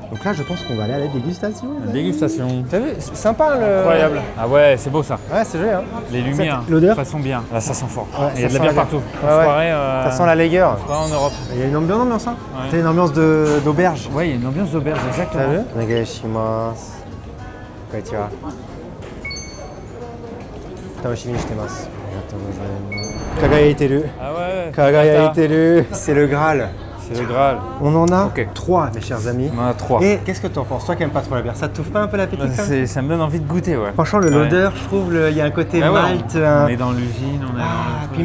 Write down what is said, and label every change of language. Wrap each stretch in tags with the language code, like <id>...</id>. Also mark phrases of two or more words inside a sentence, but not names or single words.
<fr>Donc là, je pense qu'on va aller à la dégustation. La dégustation. T'as vu, c'est sympa le. Incroyable. Ah ouais, c'est beau ça. Ouais, c'est joli, hein. Les lumières, L'odeur. façon bien. Là, ça sent fort. Ouais, Et il y a ça de la sent bière la partout. bière. Ouais, ouais. Soirée, Ça sent la Lager. soirée en Europe. Il y a une ambiance, hein. Ouais. T'as une ambiance d'auberge. Ouais, il y a une ambiance d'auberge, exactement. T'as vu?</fr> <ja>お願いします。こんにちは。楽しみしてます. Kagayaiteru.</ja> <fr>Ah ouais. Kagayaiteru. C'est le Graal. C'est le Graal. On en a Ok. 3, mes chers amis. On en a 3. Et qu'est-ce que t'en penses? Toi qui aimes pas trop la bière, ça te t'ouvre pas un peu l'appétit comme ça? Ça me donne envie de goûter, ouais. Franchement, l'odeur, je trouve, il y a un côté Ah ouais, malt. on est dans l'usine, on est dans le truc.</fr>